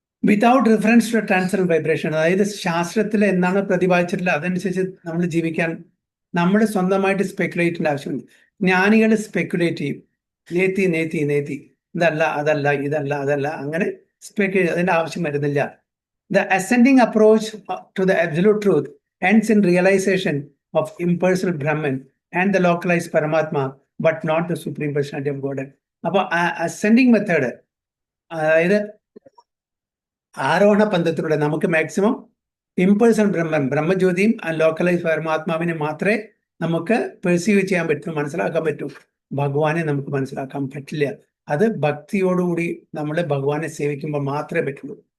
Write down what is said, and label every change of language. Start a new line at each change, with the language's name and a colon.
English: without reference to transparent vibration,
Malayalam: അതായത് ശാസ്ത്രത്തിൽ എന്താണ് പ്രതിപാദിച്ചിട്ടുള്ളത് അതനുസരിച്ച് നമ്മൾ ജീവിക്കാൻ നമ്മൾ സ്വന്തമായിട്ട് സ്പെക്കുലേറ്റിൻ്റെ ആവശ്യമുണ്ട്. ജ്ഞാനികൾ സ്പെക്കുലേറ്റ് ചെയ്യും, നേത്തി ഇതല്ല അതല്ല ഇതല്ല അതല്ല, അങ്ങനെ സ്പെക്കുലേറ്റ്, അതിൻ്റെ ആവശ്യം വരുന്നില്ല.
English: The ascending approach to the absolute truth ends in realization of impersonal Brahman and the localized Paramatma, but not the Supreme Personality of Godhead.
Malayalam: അപ്പോൾ അസെൻഡിങ് മെത്തേഡ്, അതായത് ആരോഹണ പന്തത്തിലൂടെ നമുക്ക് മാക്സിമം ഇംപേഴ്സണൽ ബ്രഹ്മജ്യോതിയും ലോക്കലൈസ് പരമാത്മാവിനെ മാത്രമേ നമുക്ക് പെർസീവ് ചെയ്യാൻ പറ്റൂ, മനസ്സിലാക്കാൻ പറ്റൂ. ഭഗവാനെ നമുക്ക് മനസ്സിലാക്കാൻ പറ്റില്ല. അത് ഭക്തിയോടുകൂടി നമ്മൾ ഭഗവാനെ സേവിക്കുമ്പോൾ മാത്രമേ പറ്റുള്ളൂ.